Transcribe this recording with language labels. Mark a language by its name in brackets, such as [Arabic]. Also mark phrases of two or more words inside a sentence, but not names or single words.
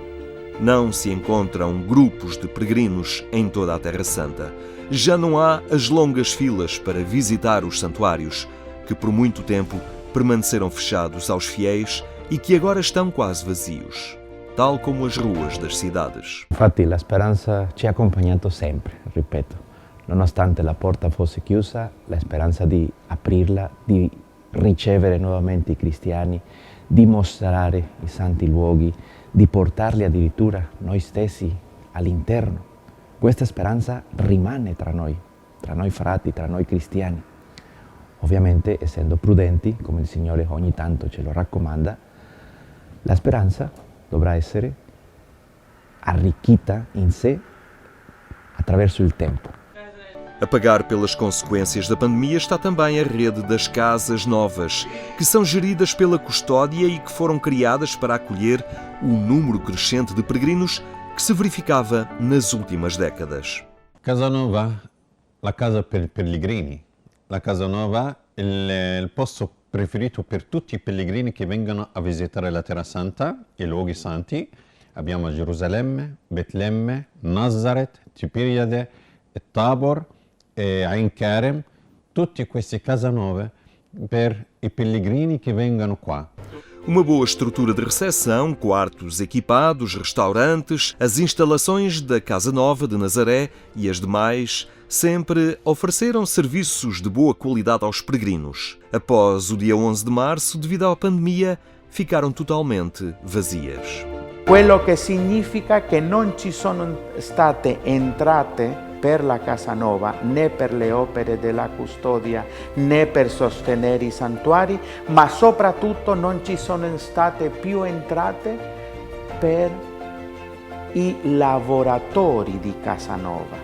[Portuguese] Não se encontram grupos de peregrinos em toda a Terra Santa. Já não há as longas filas para visitar os santuários, que por muito tempo permaneceram fechados aos fiéis e que agora estão quase vazios, tal como as ruas das cidades. [Italian] Infatti la speranza ci ha accompagnato sempre, ripeto. Nonostante la porta fosse chiusa, la speranza di aprirla, di ricevere nuovamente i cristiani, di mostrare i santi luoghi, di portarli addirittura noi stessi all'interno. Questa speranza rimane tra noi frati, tra noi cristiani. Ovviamente, essendo prudenti, come il Signore ogni tanto ce lo raccomanda, la speranza dovrà essere arricchita in sé attraverso il tempo. [Portuguese] A pagar pelas consequências da pandemia está também a rede das Casas Novas, que são geridas pela custódia e que foram criadas para acolher o número crescente de peregrinos que se verificava nas últimas décadas. [Italian] Casa Nova, la casa per i pellegrini. La Casa Nova è il posto preferito per tutti i pellegrini che vengono a visitare la Terra Santa, i luoghi santi. Abbiamo Gerusalemme, Betlemme, Nazareth, Tiberiade, Tabor, Ain Kerem, tutti questi Casa Nove per i pellegrini che vengono qua. [Portuguese] Uma boa estrutura de recepção, quartos equipados, restaurantes, as instalações da Casa Nova de Nazaré e as demais sempre ofereceram serviços de boa qualidade aos peregrinos. Após o dia 11 de março, devido à pandemia, ficaram totalmente vazias. [Italian] Quello che significa che non ci sono state entrate per la Casa Nova né per le opere della custodia né per sostenere i santuari, ma soprattutto non ci sono state più entrate per i lavoratori di Casa Nova.